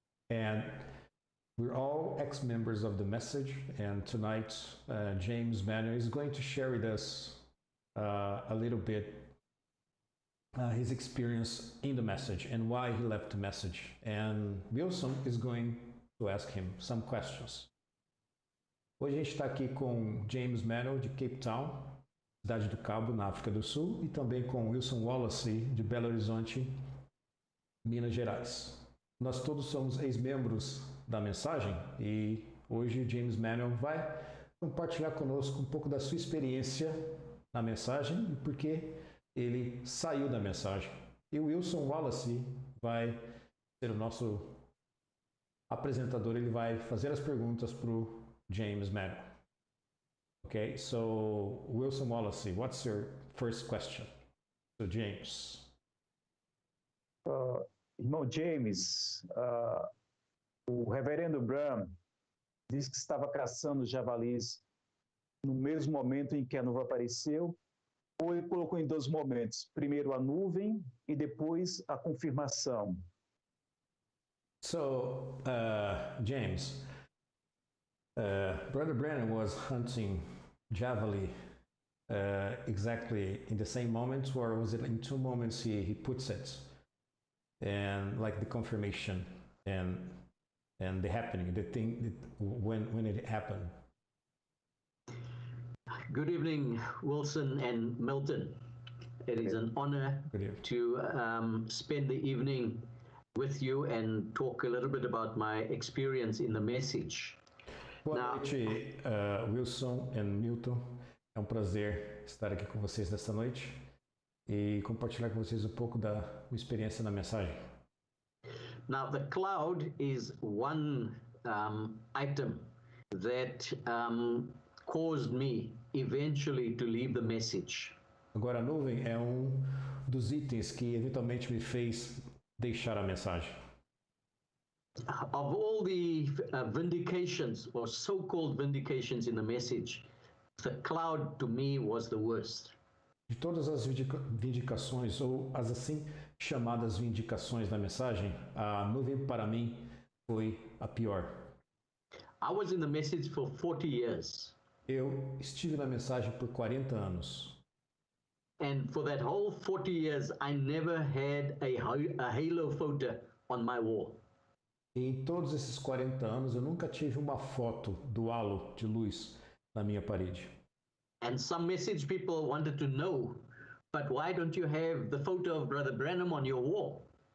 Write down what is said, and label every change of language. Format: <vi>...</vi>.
<en>And we're all ex-members of the message, and tonight James Manuel is going to share with us a little bit his experience in the message and why he left the message. And Wilson is going to ask him some questions.</en> <pt>Hoje a gente está aqui com James Manuel de Cape Town, cidade do Cabo, na África do Sul, e também com Wilson Wallace de Belo Horizonte, Minas Gerais. Nós todos somos ex-membros da mensagem e hoje James Manuel vai compartilhar conosco um pouco da sua experiência na mensagem e por que ele saiu da mensagem. E o Wilson Wallace vai ser o nosso apresentador, ele vai fazer as perguntas para o James Manuel.</pt> <en>Okay, so Wilson Wallace, what's your first question? So James.</en> <pt>Irmão James, o reverendo Branham disse que estava caçando javalis no mesmo momento em que a nuvem apareceu, ou ele colocou em dois momentos, primeiro a nuvem e depois a confirmação.</pt> <en>So, James, Brother Branham was hunting javali exactly in the same moment, or was it in two moments he puts it? And like the confirmation and the happening, the thing when it happened. Good evening, Wilson and Milton. It is an honor to spend the evening with you and talk a little bit about my experience in the message.</en> <pt>Boa noite, Wilson e Milton. É um prazer estar aqui com vocês nesta noite e compartilhar com vocês um pouco da minha experiência na mensagem.</pt> <en>Now, the cloud is one item that caused me eventually to leave the message.</en> <pt>Agora, a nuvem é um dos itens que eventualmente me fez deixar a mensagem.</pt> <en>Of all the vindications or so-called vindications in the message, the cloud to me was the worst.</en> <pt>De todas as vindicações ou as assim chamadas vindicações da mensagem, a nuvem para mim foi a pior.</pt> <en>I was in the message for 40 years.</en> <pt>Eu estive na mensagem por 40 anos.</pt> <en>And for that whole 40 years, I never had a halo photo on my wall.</en> <pt>E em todos esses 40 anos, eu nunca tive uma foto do halo de luz na minha parede.</pt> <en>And some message people wanted to know, but why don't you have the photo of Brother Branham on your wall?</en>